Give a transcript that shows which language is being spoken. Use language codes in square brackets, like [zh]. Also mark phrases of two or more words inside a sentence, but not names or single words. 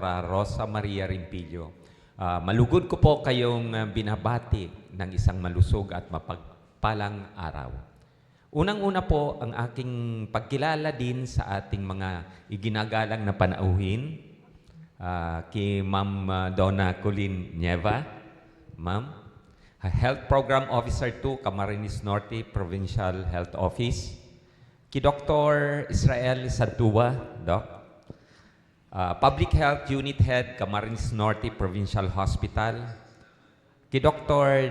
[tl] Rosa Maria Rimpillo, malugod ko po kayong binabati ng isang malusog at mapagpalang araw. Unang-una po ang aking pagkilala din sa ating mga iginagalang na panauhin kay Ma'am Donna Colleen Nieva, Ma'am, [en] Health Program Officer 2, [tl] Camarines Norte Provincial Health Office, kay Dr. Israel Zantua, Doc, [en] Public Health Unit Head, [tl] Camarines Norte Provincial Hospital, kay Dr.